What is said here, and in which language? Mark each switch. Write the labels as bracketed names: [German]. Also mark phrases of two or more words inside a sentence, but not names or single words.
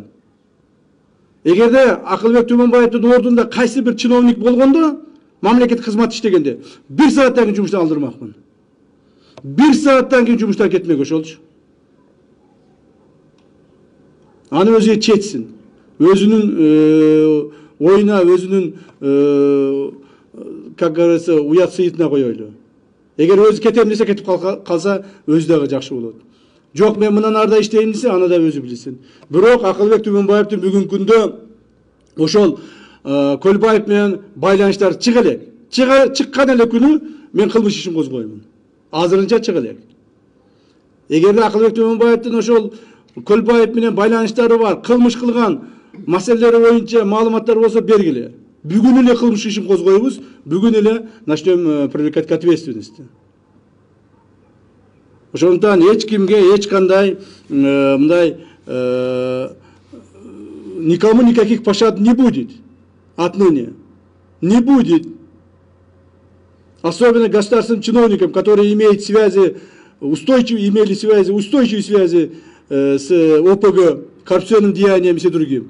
[Kyrgyz] Эгерде Акылбек Түмөнбаевдин ордунда кайсы бир чиновник болгондо, мамлекеттик кызмат иштегенде 1 сааттан кийин жумуштан алдырмакмын. 1 сааттан кийин жумуштан кетмек ошолчу. Аны өзү четсин. Өзүнүн оюна, өзүнүн [Russian] как говорится, [Kyrgyz] уят сыйытына коелу. Эгер өзү кетем десе кетип калса, өзү дагы жакшы болот. Жок, мен мындан арда иштейм десе, аны да өзү билсин. Бирок Акылбек Түмөнбаевдин бүгүнкү күндө ошол Көлбаев менен байланыштар чыга элек. чыккан эле күнү мен кылмыш ишин козгоймун. Азырынча чыга элек. Эгерде Акылбек Төмөнбаевдин ошол Көлбаев менен байланыштары бар, кылмыш кылган маселелери боюнча маалыматтар болсо бергиле. Бүгүн эле кылмыш ишин козгойбуз, бүгүн эле [Russian] начнем привлекать к ответственности. [Kyrgyz] Ошондуктан эч кимге эч кандай мындай [Russian] никому никаких пощад не будет отныне. Не будет. Особенно государственным чиновникам, которые имеют связи, имели связи, устойчивые связи с ОПГ, коррупционным деянием и все другим.